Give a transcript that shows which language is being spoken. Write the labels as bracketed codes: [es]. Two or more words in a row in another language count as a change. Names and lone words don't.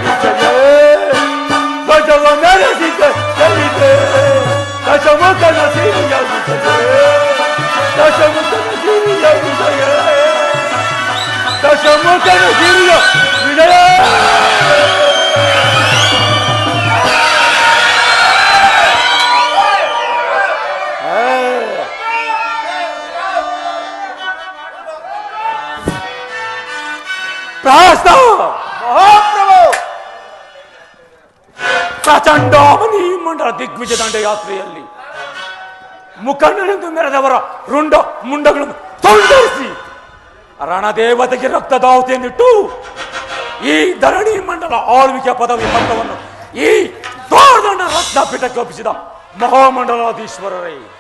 [kn] ದಶಮ ಮೆರೆಸಿದೆ ಗೆಲ್ಲಿದೆ ದಶಮುಖನ ಸಿರಿಯ ವಿಜಯ ದಶಮುಖನ ಸಿರಿಯ ವಿಜಯ ದಶಮುಖನ ಸಿರಿಯ ವಿಜಯ ಪ್ರಾಸ್ತಾವ ಮಹಾಪ್ರಭು ಪ್ರಚಂಡಾಮನಿ ಮಂಡಲ ದಿಗ್ವಿಜಯ ದಂಡಯಾತ್ರೆಯಲ್ಲಿ ಮುಖಂಡನೆಂದು ಮೆರೆದವರ ರುಂಡ ಮುಂಡಗಳನ್ನು ತುಂಡರಿಸಿ ರಣದೇವತೆಗೆ ರಕ್ತದಾಹುತಿಯನ್ನಿಟ್ಟು ಈ ಧರಣಿ ಮಂಡಲ ಆಳ್ವಿಕೆ ಪದವಿ ಪತ್ರವನ್ನು ಈ ದೊಡ್ಡ ರತ್ನಪೀಠಕ್ಕೆ ಒಪ್ಪಿಸಿದ ಮಹಾಮಂಡಲಾಧೀಶ್ವರರೇ,